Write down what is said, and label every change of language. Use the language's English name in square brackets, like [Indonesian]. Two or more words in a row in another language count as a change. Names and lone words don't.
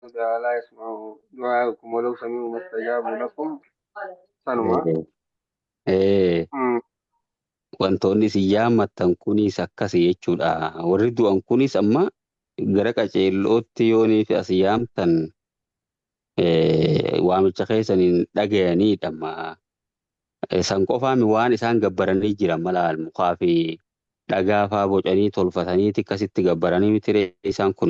[Arabic] لا يسمعوا دعاءكم ولو سمعوا ما استجابوا لكم سنما. Eh, eh, مم. [Oromo] wantoonni isin yaammattan kunis akkasi jechuudha. Warri du'an kunis amma gara qaceellootti yoonii fi as yaamtan waamicha keessaniin dhaga'aniidha. San qofaami waan isaan gabbaranii jiran mala mukaa fi dhagaa faa bocanii tolfataniiti akkasitti gabbaranii miti isaan kuni.